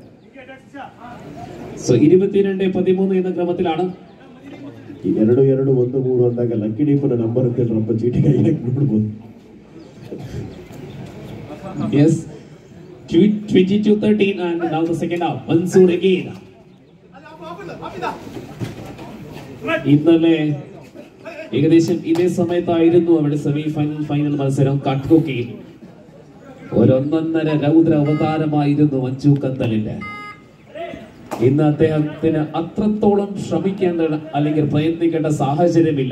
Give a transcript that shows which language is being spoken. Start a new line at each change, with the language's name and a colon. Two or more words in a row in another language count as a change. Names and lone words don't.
Malayalam: ಸೊ 22-13 എന്ന ക്രമത്തിലാണ്.
Kannada: 2-2-1-3 ಅಂದಾಗ ಲಕ್ಕಿ ಡೀಪನ ನಂಬರ್ ಅಂತ ನಮ್ಮ ಚೀಟಿ ಕೈಯಲ್ಲಿ ನೋಡಬಹುದು.
English: Yes, 22-13 and now the second half. Mansoor again.
Malayalam: ഇന്നലെ ഏകദേശം ഇതേ സമയത്തായിരുന്നു അവിടെ സെമി ഫൈനൽ മത്സരം. കാട്ടുകൊക്കയിൽ ഒരൊന്നൊന്നര രൗദ്ര അവതാരമായിരുന്നു മഞ്ജു കന്തലിന്റെ. ഇന്ന് അദ്ദേഹത്തിന് അത്രത്തോളം ശ്രമിക്കേണ്ട അല്ലെങ്കിൽ പ്രയത്നിക്കേണ്ട സാഹചര്യമില്ല.